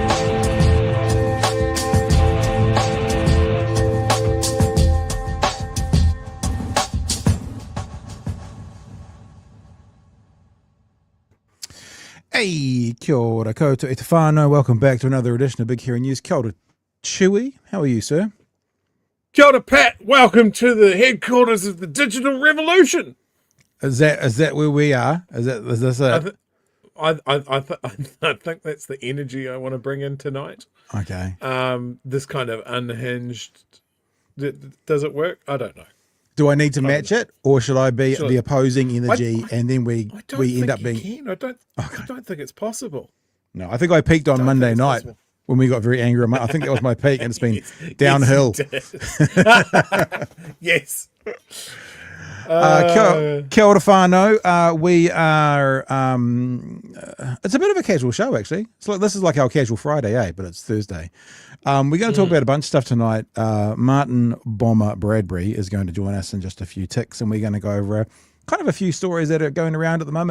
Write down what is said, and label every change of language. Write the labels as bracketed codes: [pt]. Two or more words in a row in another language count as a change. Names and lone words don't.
[mi] Hey, kia ora koutou e te whānau. [en] Welcome back to another edition of Big Hairy News. [mi] Kia ora, [en] Chewy. How are you, sir? [mi] Kia ora, Pat. [en] Welcome to the headquarters of the digital revolution. Is that where we are? Is this it? I think that's the energy I want to bring in tonight. Okay. This kind of unhinged. Does it work? I don't know. Do I need to match it, or should I be Sure. the opposing energy, and then we I don't end think up you being? can. I don't think it's possible. No, I think I peaked on Monday it's night possible. when we got very angry. I think that was my peak, and it's been Yes, downhill. Yes. [mi] Kia ora whānau. [en] We are. It's a bit of a casual show, actually. This is like our casual Friday, but it's Thursday. We're going to talk about a bunch of stuff tonight. Martin Bomber Bradbury is going to join us in just a few ticks, and we're going to go over kind of a few stories that are going around at the moment.